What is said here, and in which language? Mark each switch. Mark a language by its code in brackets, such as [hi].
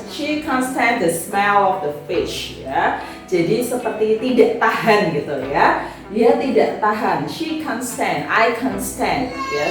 [en] She can't stand the smell of the fish [id] ya. Jadi seperti tidak tahan gitu ya. Dia tidak tahan. [en] She can't stand, I can't stand ya.